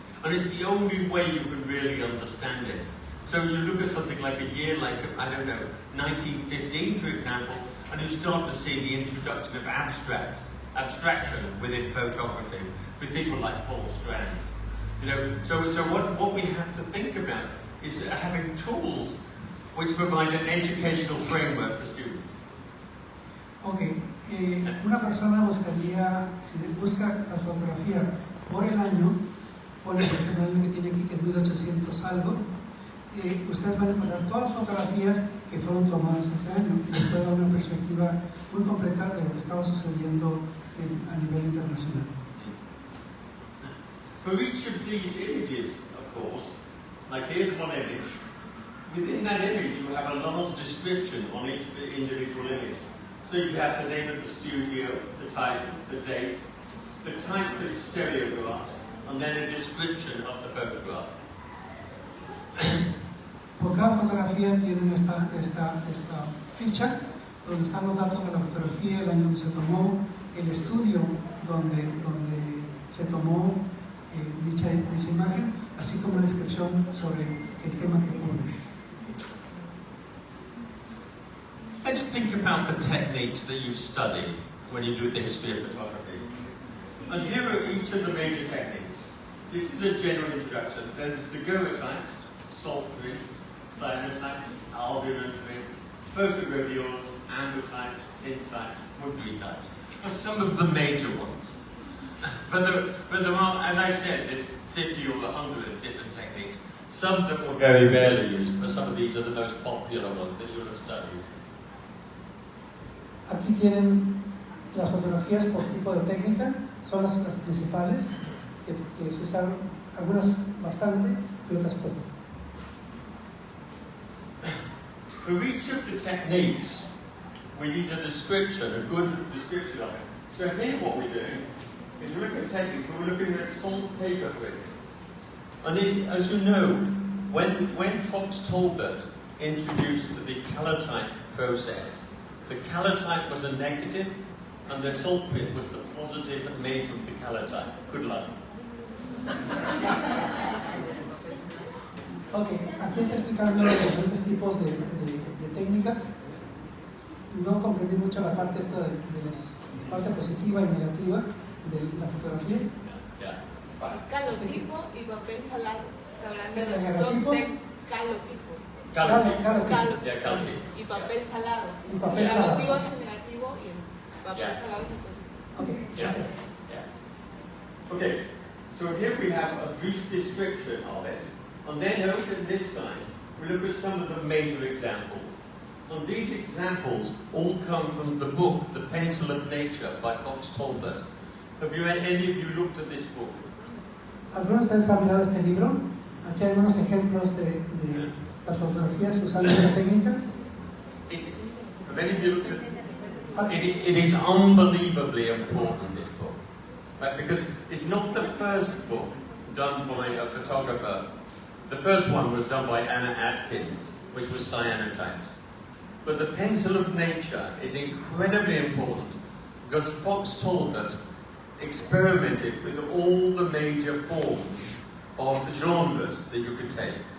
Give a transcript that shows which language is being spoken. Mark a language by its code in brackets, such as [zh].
[en] And it's the only way you can really understand it. So you look at something like a year like, I don't know, 1915, for example, and you start to see the introduction of abstraction within photography, with people like Paul Strand. You know, so what we have to think about is having tools which provide an educational framework for students. [es] Ok, una persona buscaría, si busca la fotografía por el año, pone por ejemplo el año que tiene aquí, que es 1800 algo, ustedes van a encontrar todas las fotografías que fueron tomadas ese año y les puede dar una perspectiva muy completa de lo que estaba sucediendo a nivel internacional. [en] For each of these images, of course, like here's one image, within that image you have a large description on each individual image. So you have the name of the studio, the title, the date, the type of stereographs, and then a description of the photograph. [es] Por cada fotografía tienen esta ficha donde están los datos de la fotografía, el año donde se tomó, el estudio donde se tomó dicha imagen, así como una descripción sobre el tema que cubre. [en] Let's think about the techniques that you studied when you do the history of photography. And here are each of the major techniques. This is a general introduction. There's daguerreotypes, salt prints, cyanotypes, albumin prints, photogravures, ambrotypes, tintypes, Woodley types are some of the major ones. But there are, as I said, there's 50 or 100 different techniques. Some that were very rarely used, but some of these are the most popular ones that you'll have studied. Aquí tienen las fotografías por tipo de técnica, son las principales, que se usaron, algunas bastante y otras poco. For each of the techniques, we need a description, a good description of it. So here what we're doing is we're looking at techniques, and we're looking at saltpaper prints. And as you know, when Fox Talbot introduced the calotype process, the calotype was a negative, and the salt print was the positive made from the calotype. Good luck. [es] Ok, aquí está explicando los diferentes tipos de técnicas. No comprendí mucho la parte esta de la parte positiva y negativa de la fotografía. Yeah. Es calotipo y papel salado. Está hablando de ¿El los dos negativo? calotipo. [en] Calotype. [es] Calotipo. [en] Yeah, calotype. [es] Y papel salado. Y papel el salado. negativo es el negativo y el papel Yeah. salado es el positivo. Ok, Yeah. gracias. Yeah. [en] Okay, so here we have a brief description of it, and then over this side, we look at some of the major examples. And these examples all come from the book, The Pencil of Nature by Fox Talbot. Have any of you looked at this book? [es] ¿Algunos de ustedes han mirado este libro? Aquí hay algunos ejemplos de las fotografías usando esta técnica. [en] Have any of you looked at it? It is unbelievably important, this book. Right? Because it's not the first book done by a photographer. The first one was done by Anna Atkins, which was cyanotypes. But The Pencil of Nature is incredibly important because Fox Talbot experimented with all the major forms of genres that you could take.